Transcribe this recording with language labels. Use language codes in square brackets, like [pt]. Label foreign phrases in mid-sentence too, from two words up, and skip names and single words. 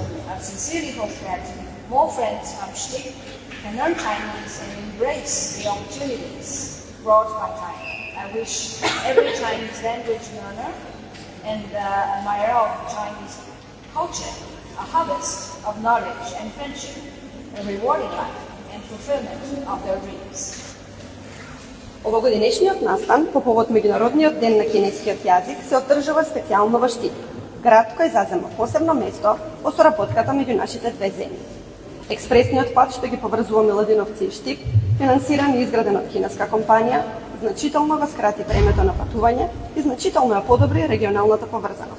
[en] I sincerely hope that more friends from STIP can learn Chinese and embrace the opportunities brought by China. I wish every Chinese language learner and admirer of Chinese culture a harvest of knowledge and friendship, a rewarding life and fulfillment of their dreams. [mk] Овогодинешниот настан по повод Меѓународниот ден на кинескиот јазик се одржува специјално во Штип, град кој зазема посебно место во соработката меѓу нашите две земји. Експресниот пат што ги поврзува Миладиновци и Штип, финансиран и изграден од кинеска компанија, значително го скрати времето на патување и значително ја подобри регионалната поврзаност.